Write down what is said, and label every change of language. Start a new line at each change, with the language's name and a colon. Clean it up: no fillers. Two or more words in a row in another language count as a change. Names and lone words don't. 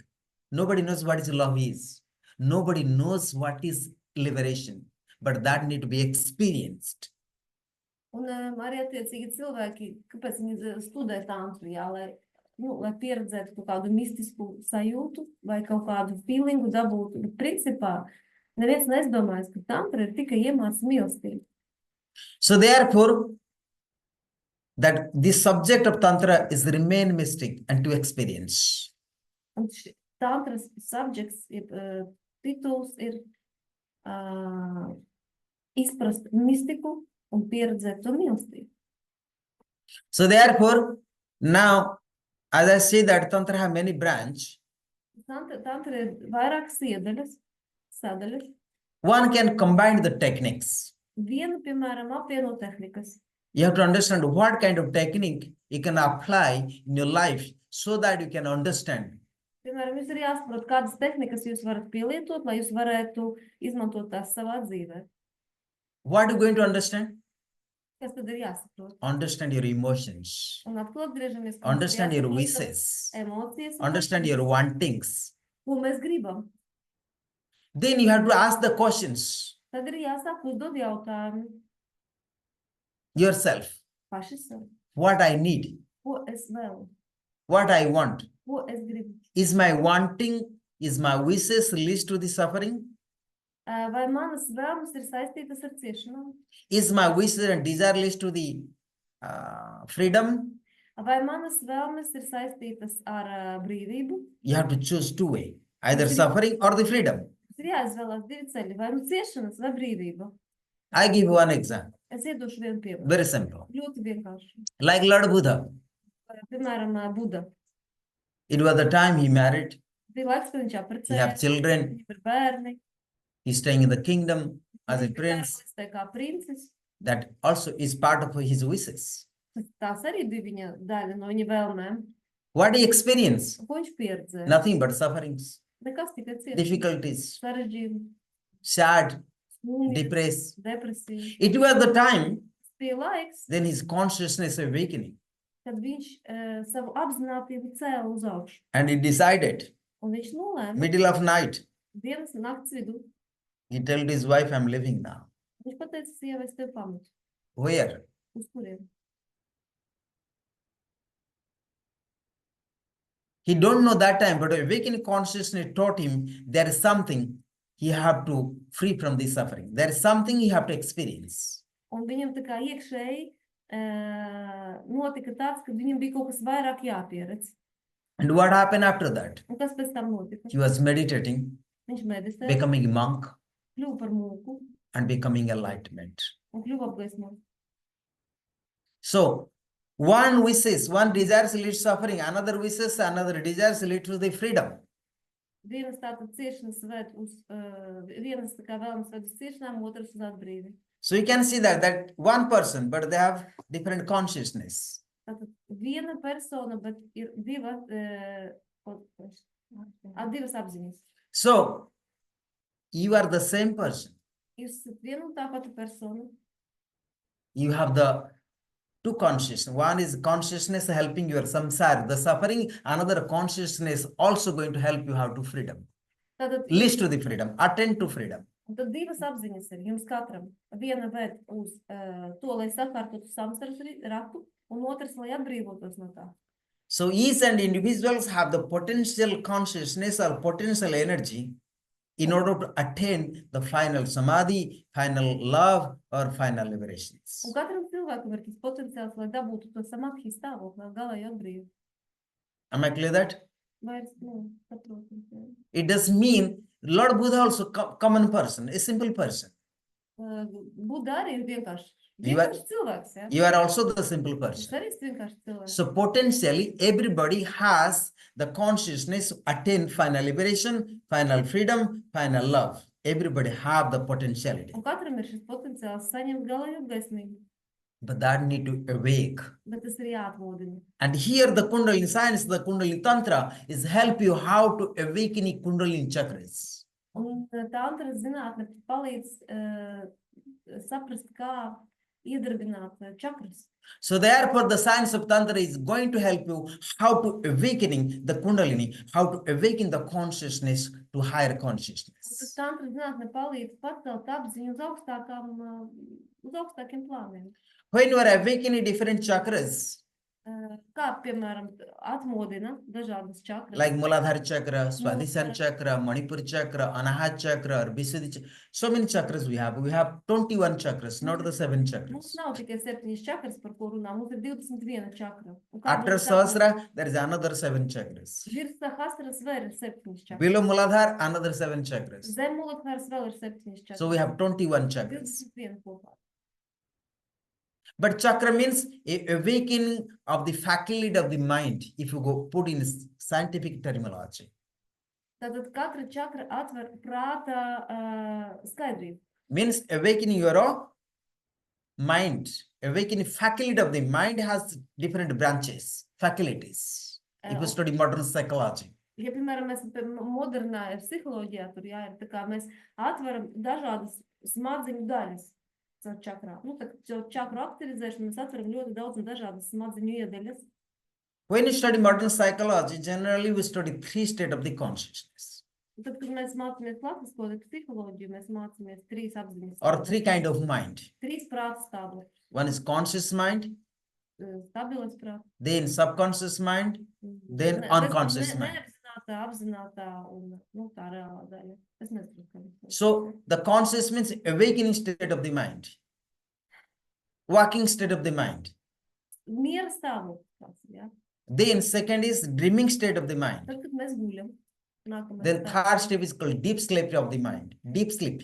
English: Nobody knows what is love is. Nobody knows what is liberation, but that need to be experienced.
Latvian: Un arī attiecīgi cilvēki, kāpēc viņi studē tantru, jā, lai pieredzētu kaut kādu mistisku sajūtu vai kaut kādu feelingu dabūtu, bet principā neviens neizdomājas, ka tantra ir tikai iemāc mīlestību.
English: So therefore, that the subject of Tantra is remain mystic and to experience.
Latvian: Un tantras subjects, tituls ir izprast mistiku un pieredzēt to mīlestību.
English: So therefore, now, as I say that Tantra have many branches,
Latvian: Tantra ir vairākas sadaļas.
English: one can combine the techniques.
Latvian: Viena, piemēram, apvieno tehnikas.
English: You have to understand what kind of technique you can apply in your life so that you can understand.
Latvian: Piemēram, jūs ir jāsaprot, kādas tehnikas jūs varat pielietot, lai jūs varētu izmantot tās savā dzīvē.
English: What are you going to understand?
Latvian: Kas tad ir jāsaprot?
English: Understand your emotions.
Latvian: Un atkal atgriežamies, ka
English: Understand your
Latvian: jāsaprot
English: wishes.
Latvian: emocijas,
English: Understand your wantings.
Latvian: ko mēs gribam.
English: Then you have to ask the questions
Latvian: Tad ir jāsāk uzdot jautājumu
English: yourself.
Latvian: paši sev.
English: What I need,
Latvian: Ko es vēlu?
English: what I want.
Latvian: Ko es gribu?
English: Is my wanting, is my wishes leads to the suffering?
Latvian: Vai manas vēlmes ir saistītas ar ciešanām?
English: Is my wishes and desire leads to the freedom?
Latvian: Vai manas vēlmes ir saistītas ar brīvību?
English: You have to choose two ways, either suffering or the freedom.
Latvian: Ir jāizvēlās 2 ceļi, vai nu ciešanas, vai brīvība.
English: I give one example,
Latvian: Es iedošu vienu piemēru.
English: very simple.
Latvian: Ļoti vienkārši.
English: Like Lord Buddha,
Latvian: Piemēram, Buda.
English: it was the time he married.
Latvian: Bija laiks, kad viņš
English: He
Latvian: apprecējās,
English: have children.
Latvian: viņam ir bērni,
English: He's staying in the kingdom as a
Latvian: viņš ir
English: prince.
Latvian: karalistē kā princis.
English: That also is part of his wishes.
Latvian: Tās arī bija viņa daļa no viņa vēlmēm.
English: What he experienced?
Latvian: Ko viņš pieredzēja?
English: Nothing but sufferings,
Latvian: Nekas tikai cietums,
English: difficulties,
Latvian: sarežģījumi,
English: sad,
Latvian: smūgi,
English: depressed.
Latvian: depresija.
English: It was the time
Latvian: Tas bija laiks,
English: then his consciousness awakening.
Latvian: kad viņš savu apzinātību cēla uz augšu.
English: And he decided,
Latvian: Un viņš nolēma
English: middle of night,
Latvian: dienas un nakts vidū.
English: he told his wife, I'm leaving now.
Latvian: Viņš pateica sievai, es tevi pametu.
English: Where?
Latvian: Uz kuriem?
English: He don't know that time, but awakening consciousness taught him there is something he have to free from this suffering. There is something he have to experience.
Latvian: Un viņam tā kā iekšēji notika tāds, ka viņam bija kaut kas vairāk jāpieredz.
English: And what happened after that?
Latvian: Un kas pēc tam notika?
English: He was meditating,
Latvian: Viņš meditēja,
English: becoming a monk,
Latvian: kļuva par mūku
English: and becoming enlightenment.
Latvian: un kļuva apgaismots.
English: So, one wishes, one desires lead suffering, another wishes, another desires lead to the freedom.
Latvian: Vienas tātad ciešanas ved uz, vienas tā kā vēlams ved uz ciešanām, otras uz atbrīvi.
English: So you can see that one person, but they have different consciousness.
Latvian: Tātad viena persona, bet ir divas apziņas.
English: So, you are the same person.
Latvian: Jūs esat viena un tā pati persona.
English: You have the two consciousness. One is consciousness helping your samsara, the suffering. Another consciousness also going to help you how to freedom.
Latvian: Tātad,
English: Lead to the freedom, attend to freedom.
Latvian: un tad divas apziņas ir jums katram. Viena ved uz to, lai sakārtotu samsaras ratu, un otrs, lai atbrīvotos no tā.
English: So each and individuals have the potential consciousness or potential energy in order to attain the final samadhi, final love, or final liberations.
Latvian: Un katram cilvēkam ir tas potenciāls, lai dabūtu to samadhi stāvokli, galēju atbrīvu.
English: Am I clear that?
Latvian: Vairs, saprotu.
English: It does mean Lord Buddha also common person, a simple person.
Latvian: Buddha arī ir vienkārši
English: You are-
Latvian: cilvēks, ja?
English: You are also the simple
Latvian: Viņš
English: person.
Latvian: arī ir vienkārši cilvēks.
English: So potentially everybody has the consciousness to attain final liberation, final freedom, final love. Everybody have the potentiality,
Latvian: Un katram ir šis potenciāls saņemt galēju apgaismību,
English: but that need to awake.
Latvian: bet tas ir jāatmodina.
English: And here the Kundalini science, the Kundalini Tantra is help you how to awaken the Kundalini chakras.
Latvian: Un tantra zinātne palīdz saprast, kā iedarbināt čakras.
English: So therefore the science of Tantra is going to help you how to awakening the Kundalini, how to awaken the consciousness to higher
Latvian: Un tas
English: consciousness.
Latvian: tantra zinātne palīdz pacelt apziņu uz augstākiem plāniem.
English: When you are awakening different chakras,
Latvian: Kā, piemēram, atmodina dažādas čakras.
English: like Muladhara chakra, Swadhisthana chakra, Manipur chakra, Anahat chakra, or Visuddhi chakra. So many chakras we have. We have 21 chakras, not the 7
Latvian: Mums
English: chakras.
Latvian: nav tikai 7 čakras, par ko runā, mums ir 21 čakra. Un kā
English: After
Latvian: būtu tā-
English: Sahasra, there is another 7 chakras.
Latvian: Virs Sahasras vēl ir 7 čakras.
English: Below Muladhara, another 7 chakras.
Latvian: Zem Muladharas vēl ir 7 čakras.
English: So we have 21 chakras.
Latvian: 21 kopā.
English: But chakra means a awakening of the faculty of the mind, if you go put in scientific terminology.
Latvian: Tātad katra čakra atver prāta skaidrību.
English: Means awakening your mind. Awakening faculty of the mind has different branches, faculties. If you study modern psychology.
Latvian: Ja, piemēram, mēs modernā psiholoģijā tur jā, ir tā kā mēs atveram dažādas smadziņu daļas caur čakrā. Nu, tā caur čakru aktivizēšanu mēs atveram ļoti daudz un dažādas smadziņu iedaļas.
English: When you study modern psychology, generally we study 3 states of the consciousness.
Latvian: Un tad, kad mēs mācāmies klasisko psiholoģiju, mēs mācāmies 3 apziņas.
English: Or 3 kind of mind.
Latvian: 3 prāta stāvokļus.
English: One is conscious mind,
Latvian: Stabilas prāta.
English: then subconscious mind, then unconscious mind.
Latvian: Neapzinātā, apzinātā un tā reālā daļa. Es nezinu, kā viņš.
English: So the conscious means awakening state of the mind, walking state of the mind.
Latvian: Miera stāvoklis tāds, jā.
English: Then second is dreaming state of the mind.
Latvian: Tad, kad mēs guļam, nākamais
English: Then
Latvian: stāvoklis.
English: third step is called deep sleep of the mind, deep sleep.